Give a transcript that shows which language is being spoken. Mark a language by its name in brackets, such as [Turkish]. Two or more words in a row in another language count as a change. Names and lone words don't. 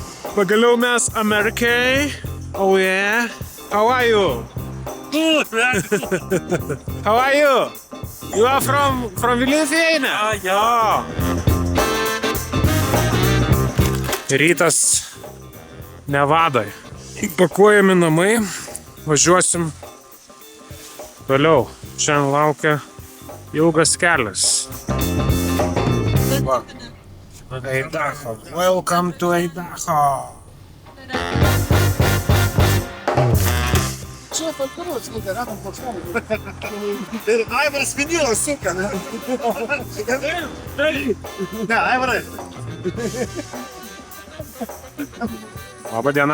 [Lithuanian] Pagaliau mes Amerikai. [English] Oh yeah. How are you? Good, man. How are you? You are from Lithuania? Yeah. [Lithuanian] Rytas Nevadoj. Pakuojami namai. Važiuosim toliau. Šiandien laukia ilgas kelias. Idaho. [English] Welcome to Idaho. [Lithuanian] Aivaras vinilo suka, ne? Ne, Aivarai. Labą dieną.